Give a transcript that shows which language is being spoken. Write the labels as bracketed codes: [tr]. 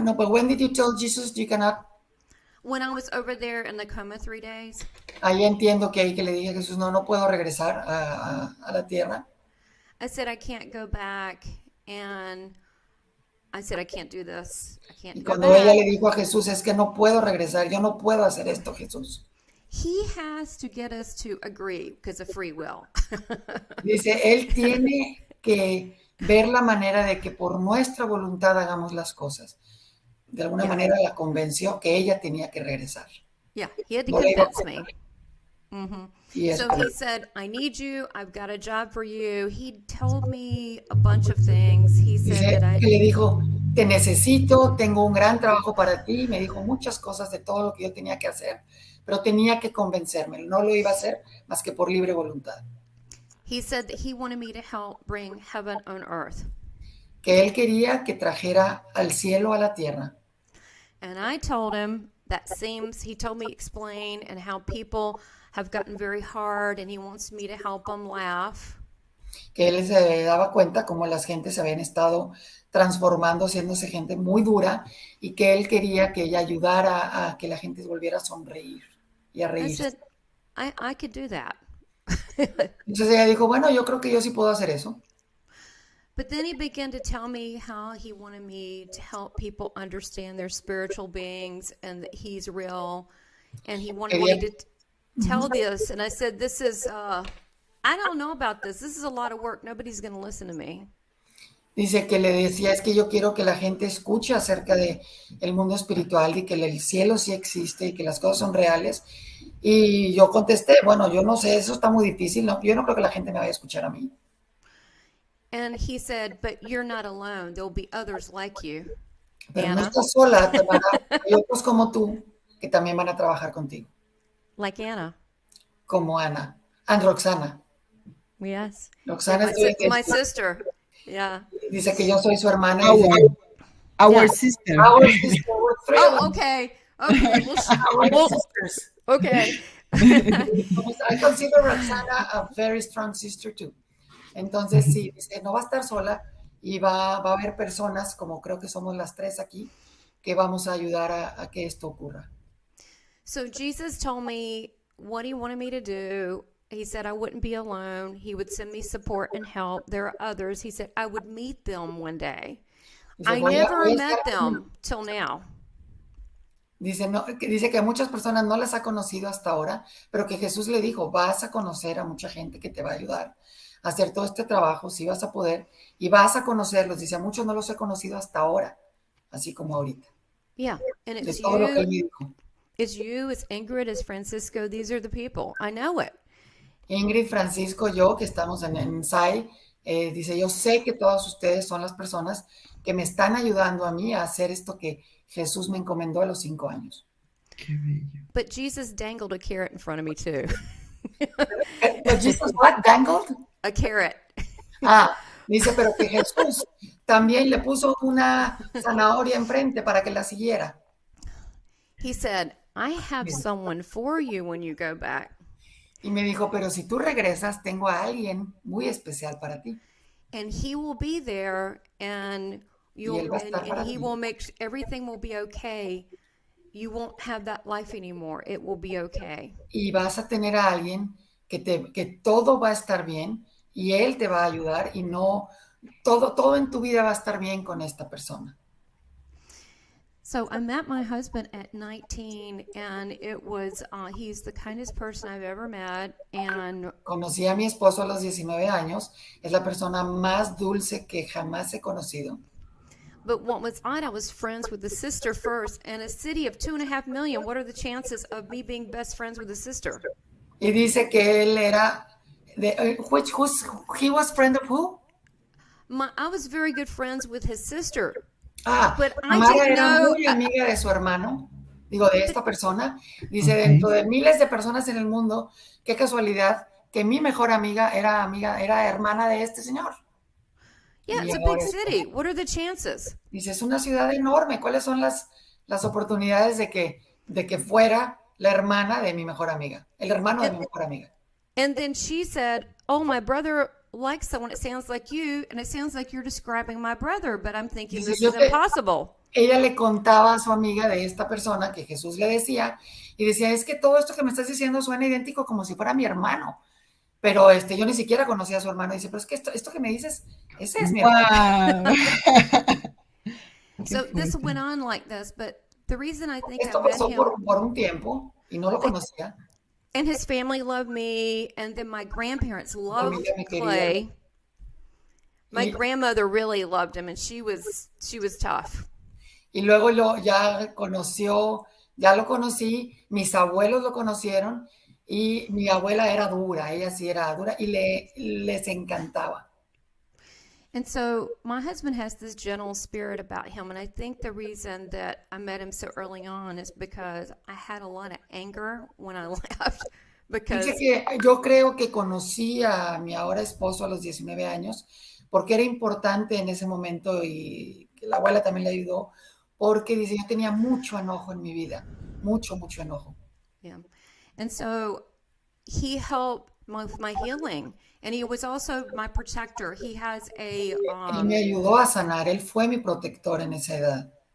[en] No, but when did you tell Jesus you cannot? When I was over there in the coma 3 days. [es] Ahí entiendo que le dije a Jesús, no puedo regresar a la tierra. [en] I said, I can't go back, and I said, I can't do this. I can't [es] Y [en] go [es] cuando [en] back. [es] ella le dijo a Jesús, es que no puedo regresar, yo no puedo hacer esto, Jesús. [en] He has to get us to agree because of free will. [es] Dice, él tiene que ver la manera de que por nuestra voluntad hagamos las cosas. De alguna manera la convenció que ella tenía que regresar. [en] Yeah, he had to convince me. Mm-hmm. So he [es] correcto. [en] said, I need you. I've got a job for you. He told me a bunch of things. He said that [es] Que le dijo, te necesito, tengo un gran trabajo para ti. Me dijo muchas cosas de todo lo que yo tenía que hacer, pero tenía que convencerme. No lo iba a hacer más que por libre voluntad. [en] He said that he wanted me to help bring heaven on earth. [es] Que él quería que trajera al cielo a la tierra. [en] And I told him he told me explain and how people have gotten very hard, and he wants me to help them laugh. [es] Que él se daba cuenta cómo las gentes se habían estado transformando, haciéndose gente muy dura, y que él quería que ella ayudara a que la gente volviera a sonreír y a [en] I said, I could do that. [es] Entonces ella dijo, bueno, yo creo que yo sí puedo hacer eso. [en] But then he began to tell me how he wanted me to help people understand their spiritual beings and that he's real. And he wanted me to tell this. And I said, this is, I don't know about this. This is a lot of work. Nobody's going to listen to me. [es] Dice que le decía, es que yo quiero que la gente escuche acerca de el mundo espiritual y que el cielo sí existe y que las cosas son reales. Y yo contesté, bueno, yo no sé, eso está muy difícil, no, yo no creo que la gente me vaya a escuchar a mí. [en] And he said, but you're not alone. There'll be others like you. [es] Pero [en] Anna. [es] no estás sola, Tamara. Hay otros como tú que también van a trabajar contigo. [en] Like Anna. [es] Como Ana. [en] And Roxana. Yes. Roxana Yeah, my sister. Yeah. [es] Dice que yo soy su hermana. [en] Our sister. Our sister. We're three of them. Oh, okay. Okay. Our sisters. Okay. I consider Roxana a very strong sister too. [es] Entonces, sí, dice, no va a estar sola y va a haber personas, como creo que somos las tres aquí, que vamos a ayudar a que esto ocurra. [en] So Jesus told me what he wanted me to do. He said I wouldn't be alone. He would send me support and help. There are others. He said I would meet them one day. I never met them till now. [es] Dice, no, dice que a muchas personas no las ha conocido hasta ahora, pero que Jesús le dijo, vas a conocer a mucha gente que te va a ayudar a hacer todo este trabajo, sí vas a poder, y vas a conocerlos. Dice, a muchos no los he conocido hasta ahora, así como ahorita. [en] Yeah, and it's [es] de todo lo que él me dijo. [en] It's you, it's Ingrid, it's Francisco. These are the people. I know it. [es] Ingrid, Francisco, yo, que estamos en Sai, dice, yo sé que todos ustedes son las personas que me están ayudando a mí a hacer esto que Jesús me encomendó a los 5 años. Qué bello. [en] But Jesus dangled a carrot in front of me too. But Jesus what? Dangled? A carrot. [es] Ah, dice, pero que Jesús también le puso una zanahoria enfrente para que la siguiera. [en] He said, I have someone for you when you go back. [es] Y me dijo, pero si tú regresas, tengo a alguien muy especial para ti. [en] And he will be there and he will make everything will be okay. You won't have that life anymore. It will be okay. [es] Y vas a tener a alguien que todo va a estar bien y él te va a ayudar y no todo en tu vida va a estar bien con esta persona. [en] So I met my husband at 19 and it was he's the kindest person I've ever met and [es] conocí a mi esposo a los 19 años, es la persona más dulce que jamás he conocido. [en] But what was odd, I was friends with the sister first, and a city of 2.5 million. What are the chances of me being best friends with a sister? [es] Y dice que él era [en] he was friend of who? I was very good friends with his sister. [es] But Tamara era muy amiga de su hermano, digo, de esta persona. Dice, dentro de miles de personas en el mundo, qué casualidad que mi mejor amiga era hermana de este señor. Yeah, it's a big city. What are the chances? Dice, es una ciudad enorme. ¿Cuáles son las oportunidades de que fuera la hermana de mi mejor amiga? El hermano de mi mejor amiga. [en] And then she said, oh, my brother likes someone. It sounds like you, and it sounds like you're describing my brother, but I'm thinking this is impossible. [es] Ella le contaba a su amiga de esta persona que Jesús le decía, y decía, es que todo esto que me estás diciendo suena idéntico como si fuera mi hermano. Pero yo ni siquiera conocía a su hermano. Dice, pero es que esto que me dices, ese es mi hermano. [en] So this went on like this, but the reason I think [es] esto [en] I met [es] pasó [en] him [es] por un tiempo y no lo conocía. [en] and his family loved me, and then my grandparents loved Clay. My grandmother really loved him, and she was tough. [es] Y luego ya lo conocí, mis abuelos lo conocieron. Y mi abuela era dura, ella sí era dura y les encantaba. [en] And so my husband has this gentle spirit about him, and I think the reason that I met him so early on is because I had a lot of anger when I left. [es] Dice que yo creo que conocí a mi ahora esposo a los 19 años porque era importante en ese momento y que la abuela también le ayudó porque dice, yo tenía mucho enojo en mi vida, mucho enojo. [en] Yeah. And so he helped with my healing, and he was also my protector. He has [es] Él me ayudó a sanar. Él fue mi protector en esa edad.